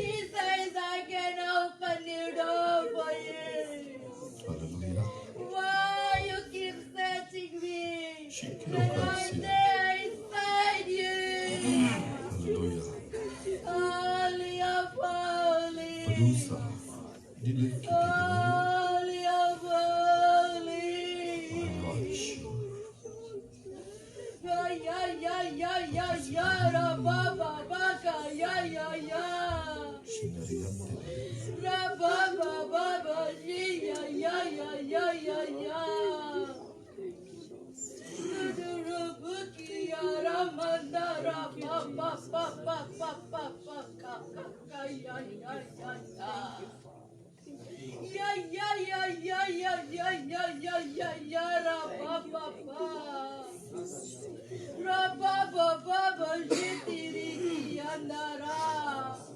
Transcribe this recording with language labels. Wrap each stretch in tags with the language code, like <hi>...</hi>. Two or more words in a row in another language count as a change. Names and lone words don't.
<en>He says I can open your door for you. Hallelujah. Why you keep searching me? Shikino When I'm Kasi. there inside you. Hallelujah. Holy of holy. Padusa. Dileki Kiginori. Holy of holy. Ayashu. Ya ya ya ya ya ya ra ba ba ba ka ya ya ya. Shinariyante. Ra ba ba ba ba shi ya ya ya ya ya ya. Rubuki ya ra manda ra ba ba ba ba ba ba ba ka ka ka ya ya ya ya. Ya ya ya ya ya ya ya ya ya ya ra ba ba ba. Ra ba ba ba ba shitiri ki andara.</en>